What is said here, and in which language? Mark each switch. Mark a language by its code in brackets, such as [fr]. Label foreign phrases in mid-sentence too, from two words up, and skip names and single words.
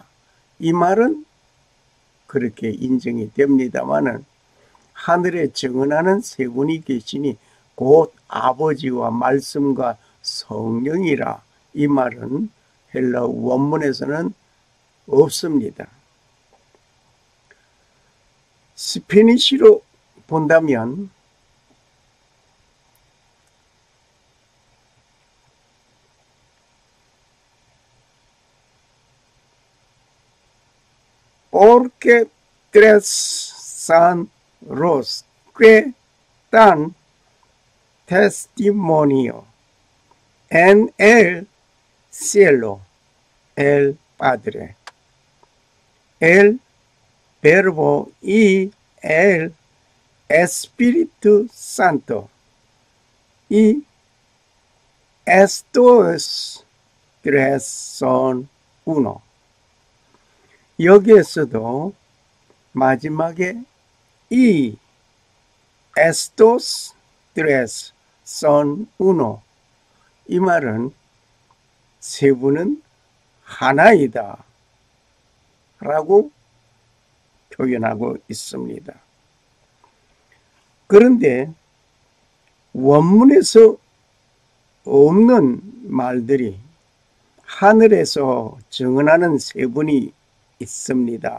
[ko] 이 말은 그렇게 인정이 됩니다마는 하늘에 증언하는 세 분이 계시니 곧 아버지와 말씀과 성령이라. 이 말은 헬라 원문에서는 없습니다. 스페니쉬로 본다면 [es] porque tres son los que dan testimonio en el cielo, el Padre, el Verbo y el Espíritu Santo. Y estos tres son uno. [ko] 여기에서도 마지막에 이 [es] estos tres son uno. [ko] 이 말은 세 분은 하나이다 라고 표현하고 있습니다. 그런데 원문에서 없는 말들이 하늘에서 증언하는 세 분이 있습니다.